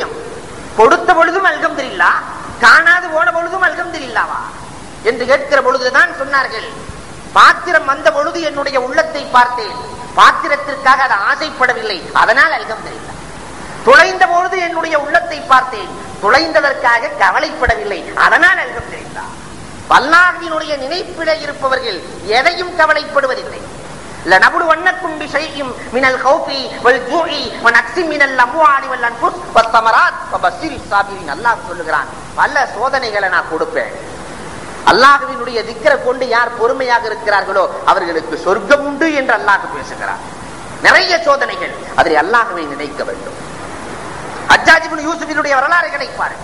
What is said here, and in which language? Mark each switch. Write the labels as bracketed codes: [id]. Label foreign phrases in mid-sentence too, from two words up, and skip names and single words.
[ta] கொடுத்த பொழுதும் அல்ஹம்துலில்லாஹ், காணாது போன பொழுதும் அல்ஹம்துலில்லாஹ்வா என்று கேட்கிற பொழுதுதான் சொன்னார்கள், பாத்திரம் வந்த பொழுது என்னுடைய உள்ளத்தை பார்த்தேன், பாத்திரத்திற்காக அதை ஆசைப்படவில்லை, அதனால் அல்ஹம்துலில்லாஹ். துளைந்த பொழுது என்னுடைய உள்ளத்தை பார்த்தேன், துளைந்ததற்காக கவலைப்படவில்லை, அதனால் அல்ஹம்துலில்லாஹ். அல்லாஹ்வினுடைய நினைப்பிலே இருப்பவர்கள் எதையும் கவலைப்படுவதில்லை. [ar] لنبلونكم بشيء من الخوف والجوع ونقص من الاموال والانفس والثمرات وبشر الصابرين. [ta] அல்லாஹ் சொல்லுகிறான், பல சோதனைகளை நான் கொடுப்பேன். அல்லாஹ்வினுடைய திக்ரை கொண்டு யார் பொறுமையாக இருக்கிறார்களோ அவர்களுக்கு சொர்க்கம் உண்டு என்று அல்லாஹ் பேசுகிறார். நிறைய சோதனைகள், அதில் அல்லாஹ்வை நினைக்க வேண்டும். ஹஜ்ஜாஜ் இப்னு யூசுஃபினுடைய வரலாறுகளை பாருங்கள்.